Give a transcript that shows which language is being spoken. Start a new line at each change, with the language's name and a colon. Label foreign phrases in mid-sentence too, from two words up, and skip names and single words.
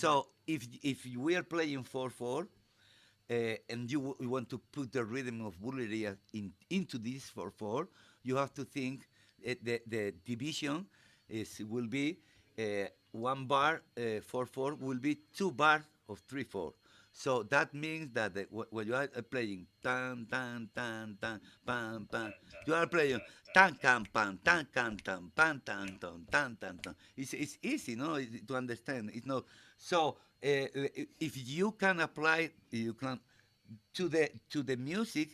English: So if we are playing 4/4, and you want to put the rhythm of Bulgaria into this 4/4, you have to think the division will be one bar 4/4 will be two bars of 3/4. So that means that when you are playing tan tan tan tan pan pan, you are playing tan can pan tan can tan pan tan tan tan tan tan. It's easy, no, to understand. It's not so. If you can apply, you can to the music.